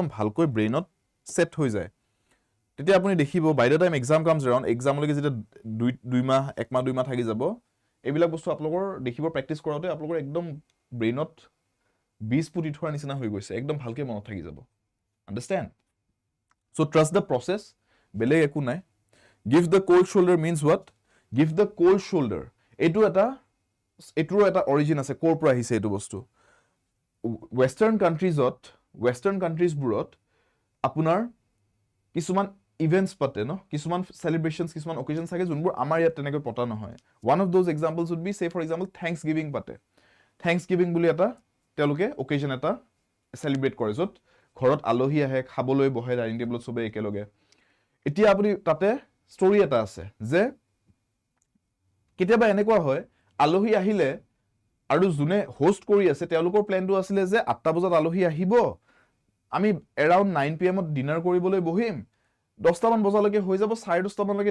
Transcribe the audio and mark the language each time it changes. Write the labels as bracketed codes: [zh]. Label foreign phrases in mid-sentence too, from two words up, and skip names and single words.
[as] ভালকৈ ব্ৰেইনত সেট হৈ যায় তেতিয়া আপুনি দেখিব [en] by the time exam comes around [as] এক্সামলৈকে যেতিয়া 2 মাহ 1 মাহ 2 মাহ থাকি যাব এইবিলাক বস্তু আপোনালোকৰ দেখিব প্ৰেক্টিস কৰাওতে আপোনালোকৰ একদম ব্ৰেইনত 20 ফুট ইথোৱাৰ নিচিনা হৈ গৈছে একদম ভালকৈ মনত থাকি যাব [en] understand so trust the process [as] বেলেগ একো নাই [en] give the cold shoulder means what give the cold shoulder [as] এটো এটা অৰিজিন আছে কৰ পৰা আহিছে এটো বস্তু [en] western countries [as] আপোনাৰ কিছুমান ইভেন্টস পাতে ন কিছুমান সেলিব্ৰেশনস কিছুমান অকেশনস থাকে যোনবোৰ আমাৰ ইয়াত তেনেকৈ পতা নহয় [en] one of those examples would be say for example thanksgiving [as] পাতে thanksgiving বুলি এটা তেওঁলোকে অকেশন এটা সেলিব্ৰেট কৰে যত ঘৰত আলহী আহে খাবলৈ বহে [en] dining table [as] সবে একেলগে এতিয়া আপুনি তাতে ষ্টৰী এটা আছে যে কেতিয়াবা এনেকুৱা হয় আলহী আহিলে আৰু যোনে হোস্ট কৰি আছে তেওঁলোকৰ প্ল্যানটো আছিল যে 8টা বজাত আলহী আহিব আমি এৰাউণ্ড 9 pm ডিনাৰ কৰিবলৈ বহিম 10টা মান বজালৈকে হৈ যাব 10:30 মানলৈকে